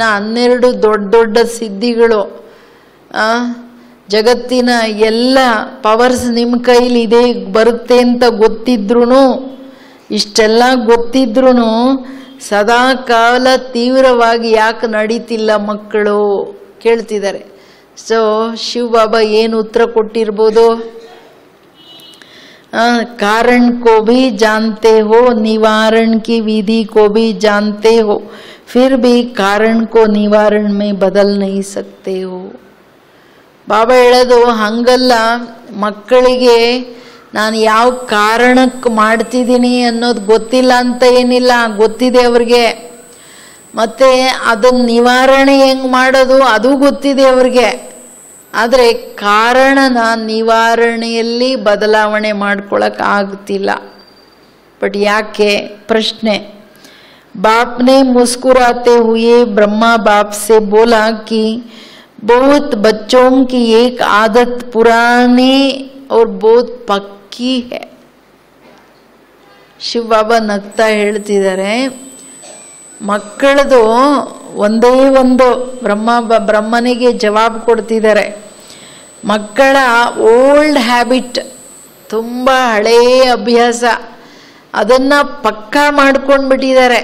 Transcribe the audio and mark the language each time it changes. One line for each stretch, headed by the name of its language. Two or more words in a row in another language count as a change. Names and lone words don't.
Kannada: 12 ದೊಡ್ಡ ದೊಡ್ಡ ಸಿದ್ಧಿಗಳು, ಜಗತ್ತಿನ ಎಲ್ಲ ಪವರ್ಸ್ ನಿಮ್ಮ ಕೈಲಿ ಇದೆ ಬರುತ್ತೆ ಅಂತ ಗೊತ್ತಿದ್ರೂ, ಇಷ್ಟೆಲ್ಲ ಗೊತ್ತಿದ್ರೂ ಸದಾ ಕಾಲ ತೀವ್ರವಾಗಿ ಯಾಕೆ ನಡೀತಿಲ್ಲ ಮಕ್ಕಳು ಕೇಳ್ತಿದ್ದಾರೆ. ಸೊ ಶಿವ ಬಾಬಾ ಏನು ಉತ್ತರ ಕೊಟ್ಟಿರ್ಬೋದು?
Hindi: कारण को भी जानते हो, निवारण की विधि को भी जानते हो, फिर भी कारण को निवारण में बदल नहीं सकते हो.
Kannada: ಬಾಬಾ ಹೇಳೋದು ಹಂಗಲ್ಲ, ಮಕ್ಕಳಿಗೆ ನಾನು ಯಾವ ಕಾರಣಕ್ಕೆ ಮಾಡ್ತಿದ್ದೀನಿ ಅನ್ನೋದು ಗೊತ್ತಿಲ್ಲ ಅಂತ ಏನಿಲ್ಲ, ಗೊತ್ತಿದೆ ಅವ್ರಿಗೆ. ಮತ್ತೆ ಅದನ್ನ ನಿವಾರಣೆ ಹೆಂಗೆ ಮಾಡೋದು ಅದು ಗೊತ್ತಿದೆ ಅವ್ರಿಗೆ. ಆದರೆ ಕಾರಣನ ನಿವಾರಣೆಯಲ್ಲಿ ಬದಲಾವಣೆ ಮಾಡ್ಕೊಳಕ್ಕೆ ಆಗ್ತಿಲ್ಲ. ಬಟ್ ಯಾಕೆ? ಪ್ರಶ್ನೆ.
Hindi: बाप ने मुस्कुराते हुए ब्रह्मा बाप से बोला कि बहुत बच्चों की एक आदत पुरानी और बहुत पक्की है.
Kannada: ಶಿವ ಬಾಬಾ ನಗ್ತಾ ಹೇಳ್ತಿದ್ದಾರೆ, ಮಕ್ಕಳದು ಒಂದೇ ಒಂದು ಬ್ರಹ್ಮನಿಗೆ ಜವಾಬು ಕೊಡ್ತಿದ್ದಾರೆ. ಮಕ್ಕಳ
English: old habit,
Kannada: ತುಂಬ ಹಳೆಯ ಅಭ್ಯಾಸ, ಅದನ್ನು ಪಕ್ಕಾ ಮಾಡ್ಕೊಂಡ್ಬಿಟ್ಟಿದ್ದಾರೆ.